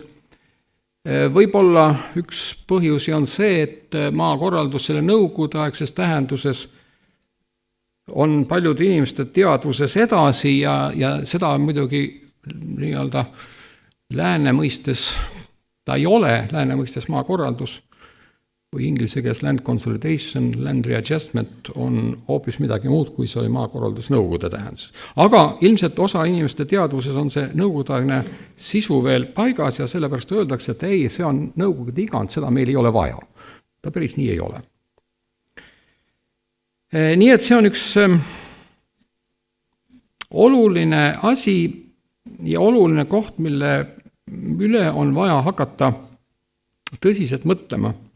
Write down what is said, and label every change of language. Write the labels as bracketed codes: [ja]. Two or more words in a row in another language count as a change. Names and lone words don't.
[et] Võib-olla üks põhjusi on see, et maakorraldus selle nõukogudeaegses tähenduses on paljude inimeste teadvuses edasi ja seda muidugi nii-öelda lääne mõistes, ta ei ole lääne mõistes maakorraldus, või inglise keeles [en] land consolidation, land readjustment [et] on hoopis midagi muud, kui see oli maakorraldus nõukogude tähenduses. Aga ilmselt osa inimeste teadvuses on see nõukogudeaegne sisu veel paigas ja sellepärast öeldakse, et ei, see on nõukogude igand, seda meil ei ole vaja. Ta päris nii ei ole. Nii et see on üks oluline asi ja oluline koht, mille üle on vaja hakata tõsiselt mõtlema.